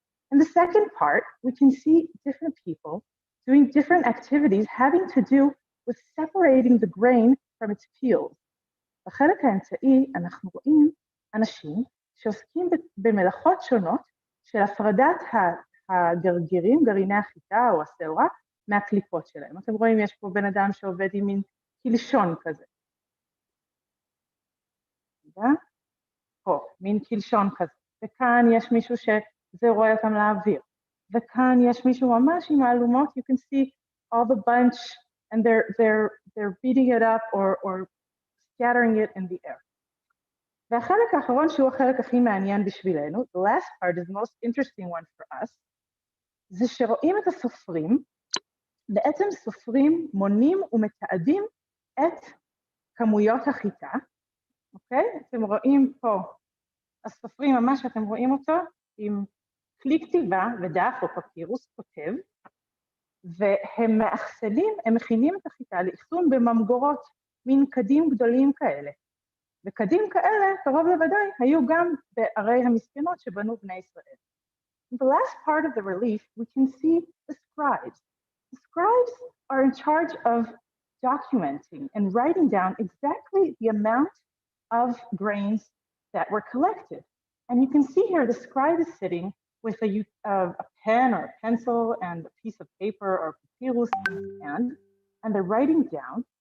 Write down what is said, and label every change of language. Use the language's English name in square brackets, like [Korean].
[English] In the second part, we can see different people doing different activities having to do with separating the grain from its peels. [Hebrew] בחלק האמצעי אנחנו רואים אנשים שעוסקים במלאכות שונות של הפרדת הגרגירים, גרעיני החיטה או השעורה, מהקליפות שלהם. אתם רואים, יש פה בן אדם שעובד עם מין קלשון כזה. פה, מין קלשון כזה. וכאן יש מישהו שזה רואה אותם לאוויר. וכאן יש מישהו ממש עם האלומות, [English] you can see all the bunch and they're beating it up or scattering it in the air. [Hebrew] והחלק האחרון שהוא החלק הכי מעניין בשבילנו, [English] the last part is the most interesting one for us, [Hebrew] זה שרואים את הסופרים, בעצם סופרים מונים ומתעדים את כמויות החיטה, אוקיי? אתם רואים פה, הסופרים ממש אתם רואים אותו עם כלי כתיבה ודף או פפירוס כותב, והם מאחסנים, הם מכינים את החיטה לאחסון בממגורות, מין קדים גדולים כאלה. וקדים כאלה, קרוב לוודאי, היו גם בערי המסכנות שבנו בני ישראל. [English] In the last part of the relief, we can see the scribes. The scribes are in charge of documenting and writing down exactly the amount of grains that were collected. And you can see here the scribe is sitting with a pen or a pencil and a piece of paper or papyrus in his hand, and they're writing down.